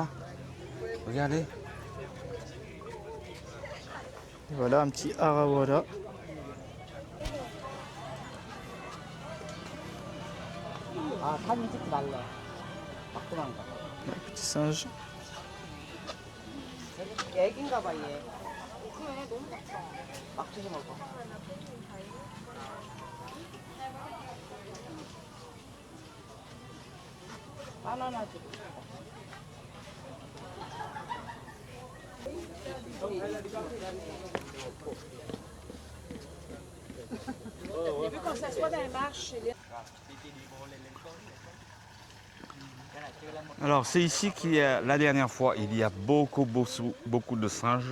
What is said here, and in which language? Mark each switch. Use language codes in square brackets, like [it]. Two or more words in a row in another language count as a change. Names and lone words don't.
[fr] Regardez. Voilà un petit arawara. [ko] 아 사진 찍지 말래. 막 도망가. [fr] Un petit singe. [ko] 애기인가 봐 얘. 그래 너무 작다. 막 주지 먹어. 바나나 주고. [fr] Vu qu'on s'assoit dans les marches, Alors c'est ici qu'il y a la dernière fois, il y a beaucoup de singes.